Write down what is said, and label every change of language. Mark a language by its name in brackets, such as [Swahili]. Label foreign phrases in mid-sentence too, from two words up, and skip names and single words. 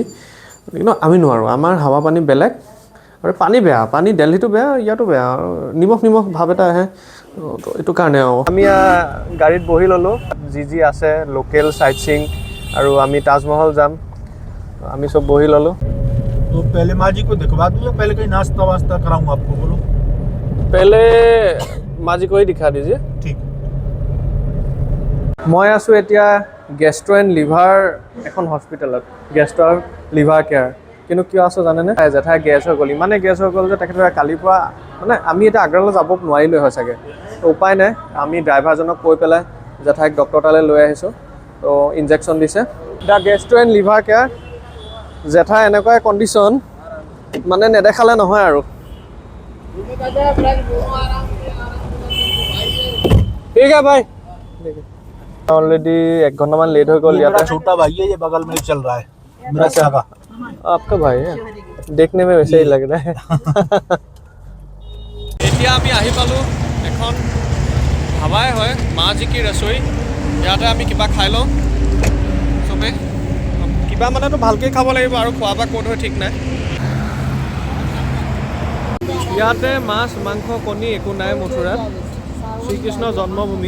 [Assamese] কিন্তু আমি নোৱাৰোঁ, আমাৰ হাৱা পানী বেলেগ আৰু পানী বেয়া। পানী দিল্লীটো বেয়া, ইয়াতো বেয়া, আৰু নিমখ ভাৱ এটা আহে। এইটো কাৰণে আমি গাড়ীত বহি ল'লোঁ, যি আছে [English] local sight seeing, [Assamese] আৰু আমি তাজমহল যাম, আমি চব বহি ল'লোঁ। [Hindi] तो पहले माँ जी को दिखवा दूँ या पहले कहीं नाश्ता वास्ता कराऊँ आपको, बोलो। पहले माँ जी को ही दिखा दीजिए। ठीक। [Assamese] মই আছোঁ এতিয়া গেষ্ট্ৰ' এণ্ড লিভাৰ এখন হস্পিটেলত, গেষ্ট্ৰ' আৰু লিভাৰ কেয়াৰ। কিন্তু কিয় আছোঁ জানেনে? জেঠাই গেছ হৈ গ'ল, ইমানে গেছ হৈ গ'ল যে তেখেতে কালিৰ পৰা, মানে আমি এতিয়া আগ্ৰালৈ যাব নোৱাৰিলোৱে হয় চাগে। তো উপায় নাই, আমি ড্ৰাইভাৰজনক কৈ পেলাই জেঠাইক ডক্টৰ তালৈ লৈ আহিছোঁ। তো ইনজেকশ্যন দিছে। দ্য গেষ্ট্ৰ' এণ্ড লিভাৰ কেয়াৰ। জেঠাই এনেকুৱাই কণ্ডিশ্যন, মানে নেদেখালে নহয় আৰু। ঠিক আছে ভাই। [Hindi] ऑलरेडी 1 घंटामान लेट हो गया। मेरा छोटा भाई है, ये बगल में ही चल रहा है, मेरा सगा। आपका भाई है, देखने में वैसे ही लग रहा है। [Assamese] এতিয়া আমি আহি পালোঁ এখন ধাবাই হয়, মা জি কি ৰচোই। ইয়াতে আমি কিবা খাই লওঁ চবে, কিবা মানেতো ভালকৈ খাব লাগিব, আৰু খোৱা বা ক'ত হয় ঠিক নাই। ইয়াতে মাছ মাংস কণী একো নাই মথুৰাত, শ্ৰীকৃষ্ণৰ জন্মভূমি।